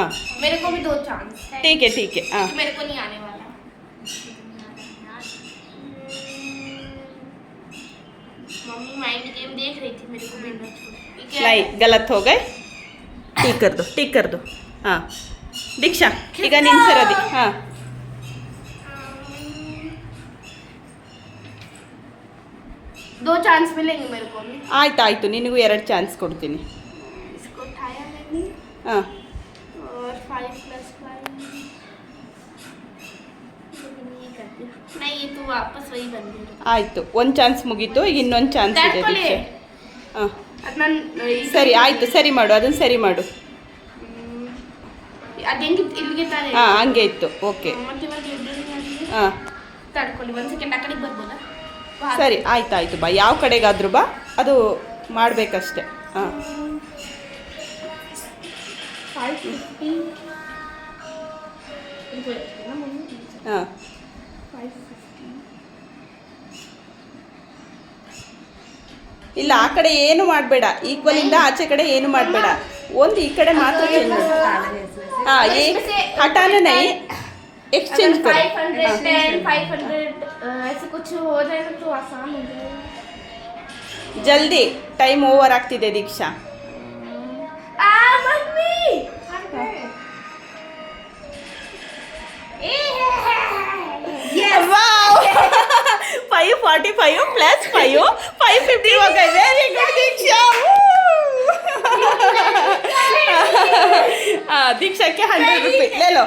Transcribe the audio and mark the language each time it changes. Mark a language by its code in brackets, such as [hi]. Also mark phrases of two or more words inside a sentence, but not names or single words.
[hi] मेरे को भी 2 चांस है. ठीक है, ठीक है. हाँ, मेरे को नहीं आने वाला. मम्मी [en] mind game [hi] देख रही थी, मेरे को भी नहीं, गलत हो गए. टिक कर दो, टिक कर दो. [kn] हाँ, दीक्षा ಈಗ ನಿನ್ನ ಸರದಿ. ಹಾಂ, [hi] दो चांस मिलेंगे मेरे को भी. [kn] ಆಯ್ತು, ನಿನಗೂ 2 ಚಾನ್ಸ್ ಕೊಡ್ತೀನಿ. [hi] इसको उठाया मैंने ಹಾಂ, और 5 + 5 नहीं, ये तो वापस वही बन गई. [kn] ಆಯಿತು. ಒಂದು ಚಾನ್ಸ್ ಮುಗೀತು. ಈಗ ಇನ್ನೊಂದು ಚಾನ್ಸ್ ಇದೆ ದೀಕ್ಷಾ. ಹಾಂ, ಸರಿ, ಆಯಿತು. ಸರಿ ಮಾಡು, ಅದನ್ನು ಸರಿ ಮಾಡು. ಅದೇಂಗೆ ಇಲ್ಲಿಗೆ ತಾನೆ. ಹಾಂ, ಹಂಗೆ ಇತ್ತು. ಓಕೆ. ಹಾಂ, ತಡ್ಕೊಳ್ಳಿ 1 ಸೆಕೆಂಡ್. ಆ ಕಡೆಗೆ ಬರ್ಬೋದಾ? ಸರಿ, ಆಯ್ತು ಬಾ. ಯಾವ ಕಡೆಗಾದ್ರೂ ಬಾ, ಅದು ಮಾಡಬೇಕಷ್ಟೆ. ಹಾಂ, 550. ಹಾಂ, 550. ಇಲ್ಲ, ಆ ಕಡೆ ಏನು ಮಾಡಬೇಡ. ಈಕ್ವಲಿಂದ ಆಚೆ ಕಡೆ ಏನು ಮಾಡಬೇಡ. ಒಂದು ಈ ಕಡೆ ಮಾತ್ರ ಚೇಂಜ್ ಮಾಡು. [hi] हाँ, ये हटाना नहीं, एक्सचेंज करो. 510, 500 ऐसे कुछ हो जाए तो आसान हो जाएगा. [kn] जल्दी, [en] time over [kn] ಆಗ್ತಿದೆ ದೀಕ್ಷಾ. [hi] मम्मी वाओ, 545 + 5 550 हो गए. [en] very good [hi] दीक्षा. दीक्षा के 100 रुपये ले लो.